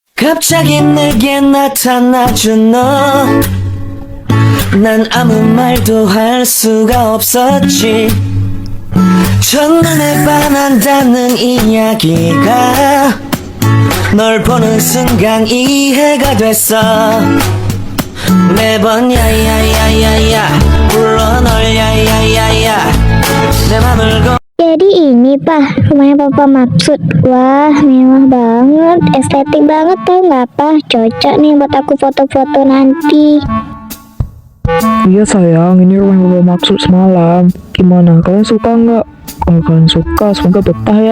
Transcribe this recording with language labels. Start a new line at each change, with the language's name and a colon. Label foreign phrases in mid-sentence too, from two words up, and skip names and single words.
Korean: 갑자기 내게 나타나준 너 난 아무 말도 할 수가 없었지 첫눈에 반한다는 이야기가 널 보는 순간 이해가 됐어 매번 야야야야야 불러 널 야야야야 내 맘을
Indonesian: Jadi ini Pak, rumahnya Papa maksud. Wah, mewah banget, estetik banget tau nggak Pak? Cocok nih buat aku foto-foto nanti. Iya sayang, ini rumah yang Bapak maksud semalam. Gimana, kalian suka nggak? Kalau kalian suka, semoga betah ya.